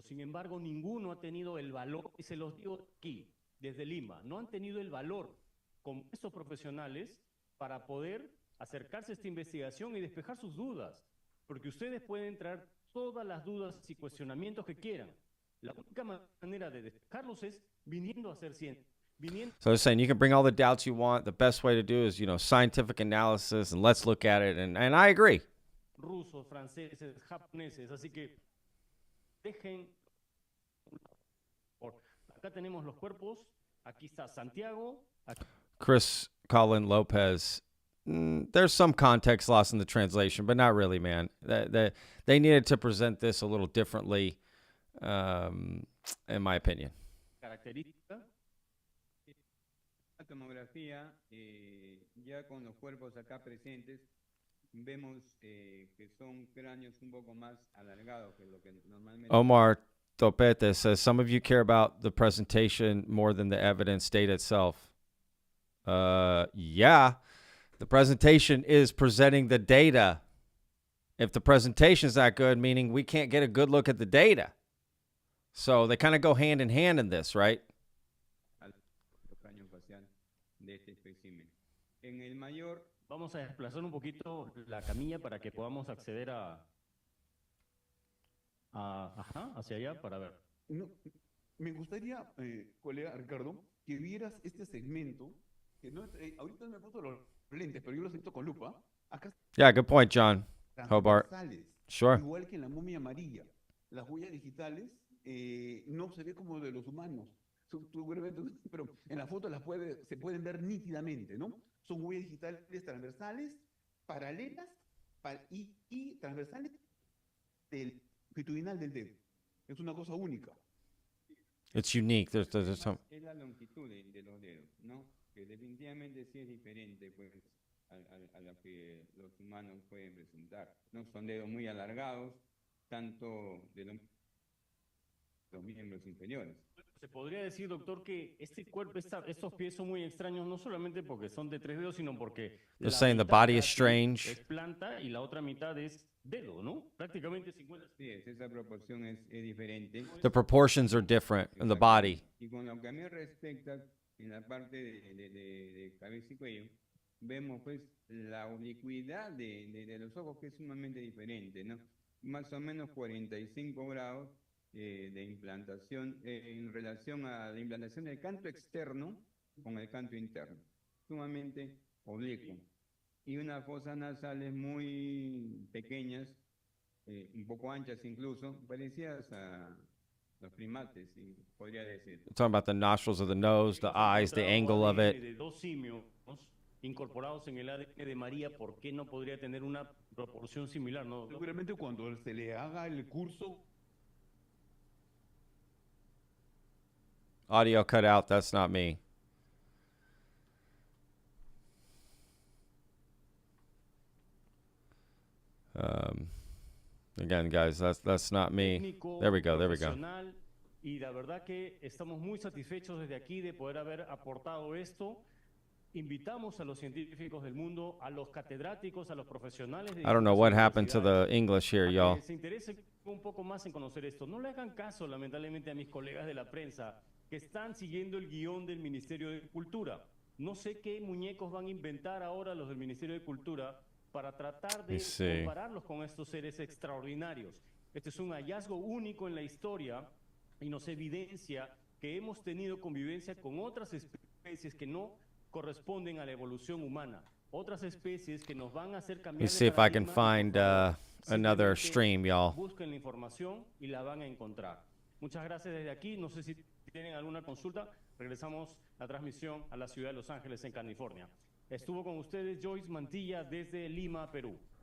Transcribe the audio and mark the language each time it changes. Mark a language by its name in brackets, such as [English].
[Spanish] Sin embargo, ninguno ha tenido el valor, y se los digo aquí, desde Lima, no han tenido el valor con estos profesionales para poder acercarse a esta investigación y despejar sus dudas, porque ustedes pueden traer todas las dudas y cuestionamientos que quieran. La única manera de despejarlos es viniendo a hacer ciencia. [English] So they're saying you can bring all the doubts you want. The best way to do is, scientific analysis, and let's look at it. And I agree. [Spanish] Rusos, franceses, japoneses, así que dejen. Acá tenemos los cuerpos. Aquí está Santiago. [English] Chris Colin Lopez. There's some context lost in the translation, but not really, man. They needed to present this a little differently, in my opinion. [Spanish] Característica. La tomografía, ya con los cuerpos acá presentes, vemos que son cráneos un poco más alargados que lo que normalmente. [English] Omar Topete says, some of you care about the presentation more than the evidence data itself. Yeah, the presentation is presenting the data. If the presentation's not good, meaning we can't get a good look at the data. So they kind of go hand in hand in this, right? [Spanish] En el mayor, vamos a desplazar un poquito la camilla para que podamos acceder hacia allá para ver. No, me gustaría, colega Ricardo, que vieras este segmento, que no, ahorita me he puesto los lentes, pero yo lo siento con lupa. Acá [English] Yeah, good point, John Hobart. Sure. [Spanish] Igual que en la momia amarilla. Las huellas digitales no se ve como de los humanos. Pero en la foto se pueden ver nítidamente, ¿no? Son huellas digitales transversales, paralelas y transversales del longitudinal del dedo. Es una cosa única. [English] It's unique. There's some. [Spanish] Es la longitud de los dedos, ¿no? Que definitivamente sí es diferente, pues, a lo que los humanos pueden presentar. No son dedos muy alargados, tanto de los miembros inferiores. Se podría decir, doctor, que este cuerpo, estos pies son muy extraños, no solamente porque son de 3 dedos, sino porque [English] They're saying the body is strange. [Spanish] es planta y la otra mitad es dedo, ¿no? Prácticamente 50. Sí, esa proporción es diferente. [English] The proportions are different in the body. [Spanish] Y con lo que a mí respecta, en la parte de cabeza y cuello, vemos pues la oblicuidad de los ojos, que es sumamente diferente, ¿no? Más o menos 45 grados de implantación en relación a la implantación del canto externo con el canto interno, sumamente oblicuo. Y unas fosas nasales muy pequeñas, un poco anchas incluso, parecidas a los primates, podría decir. [English] We're talking about the nostrils of the nose, the eyes, the angle of it. [Spanish] De dos simios incorporados en el ADN de María, ¿por qué no podría tener una proporción similar? ¿No? Seguramente cuando se le haga el curso. [English] Audio cut out. That's not me. Again, guys, that's not me. There we go. There we go. [Spanish] Y la verdad que estamos muy satisfechos desde aquí de poder haber aportado esto. Invitamos a los científicos del mundo, a los catedráticos, a los profesionales de [English] I don't know what happened to the English here, y'all. [Spanish] se interesen un poco más en conocer esto. No le hagan caso, lamentablemente, a mis colegas de la prensa que están siguiendo el guión del Ministerio de Cultura. No sé qué muñecos van a inventar ahora los del Ministerio de Cultura para tratar de compararlos con estos seres extraordinarios. Este es un hallazgo único en la historia y nos evidencia que hemos tenido convivencia con otras especies que no corresponden a la evolución humana. Otras especies que nos van a hacer cambiar. [English] Let me see if I can find another stream, y'all. [Spanish] Busquen la información y la van a encontrar. Muchas gracias desde aquí. No sé si tienen alguna consulta. Regresamos la transmisión a la ciudad de Los Ángeles, en California. Estuvo con ustedes Joyce Mantilla desde Lima, Perú.